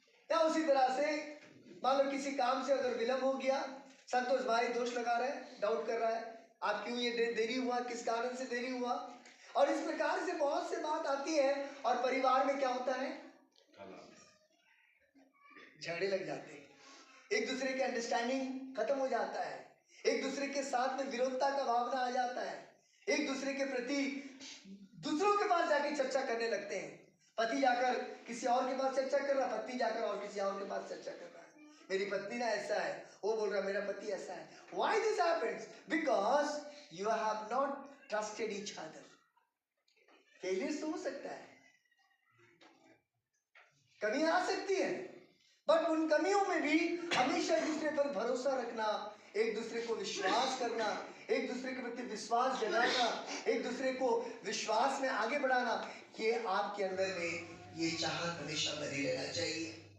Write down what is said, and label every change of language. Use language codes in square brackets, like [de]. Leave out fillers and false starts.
[hi] या उसी तरह से मान लो किसी काम से अगर विलंब हो गया, संतोष भाई दोष लगा रहे हैं, डाउट कर रहा है, आप क्यों ये देरी हुआ, किस कारण से देरी हुआ, और इस प्रकार से बहुत से बात आती है और परिवार में क्या होता है, झगड़े लग जाते हैं, एक दूसरे के अंडरस्टैंडिंग खत्म हो जाता है, एक दूसरे के साथ में विरोधता का भावना आ जाता है, एक दूसरे के प्रति दूसरों के पास जाके चर्चा करने लगते हैं। पति जाकर किसी और के पास चर्चा कर रहा, पत्नी जाकर और किसी और के पास चर्चा कर रहा है, मेरी पत्नी ना ऐसा है, वो बोल रहा मेरा पति ऐसा है। [en] Why this happens? Because you have not trusted each other. [hi] Failures तो हो सकता है, कमियां आ सकती है, बट उन कमियों में भी हमेशा एक दूसरे पर भरोसा रखना, एक दूसरे को विश्वास करना, एक दूसरे के प्रति विश्वास जताना, एक दूसरे को विश्वास में आगे बढ़ाना, ये आपके अंदर में ये चाहत हमेशा बनी रहना चाहिए।